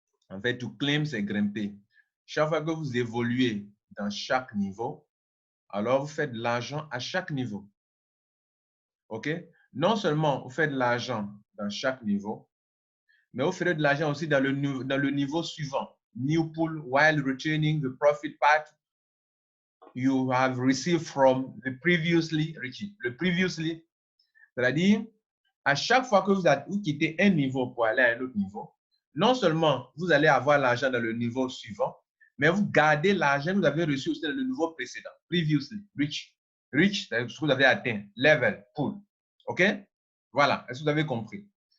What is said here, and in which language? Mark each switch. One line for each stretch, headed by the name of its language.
French: En fait, to claim, c'est grimper. Chaque fois que vous évoluez dans chaque niveau, alors vous faites de l'argent à chaque niveau. OK? Non seulement vous faites de l'argent dans chaque niveau, mais vous ferez de l'argent aussi dans le niveau suivant.
English: New pool while retaining the profit part you have received from the previously reached.
French: Le previously, c'est-à-dire, à chaque fois que vous quittez un niveau pour aller à un autre niveau, non seulement vous allez avoir l'argent dans le niveau suivant, mais vous gardez l'argent que vous avez reçu aussi dans le niveau précédent. Previously, reach. Reach, c'est ce que vous avez atteint. Level, pool. OK? Voilà. Est-ce que vous avez compris?